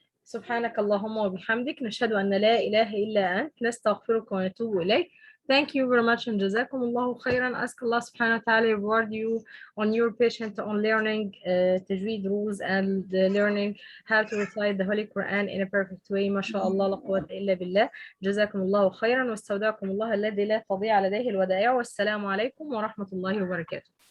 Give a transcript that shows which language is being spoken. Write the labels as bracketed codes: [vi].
[ar] سبحانك اللهم وبحمدك نشهد أن لا إله إلا أنت نستغفرك ونتوب إليك. [en] Thank you very much and [ar] جزاكم الله خيرا. [en] Ask Allah subhanahu wa ta'ala reward you on your patience on learning tajweed rules and learning how to recite the Holy Quran in a perfect way. [ar] ما شاء الله لا قوة إلا بالله. جزاكم الله خيرا واستودعكم الله الذي لا تضيع لديه الودائع. والسلام عليكم ورحمة الله وبركاته.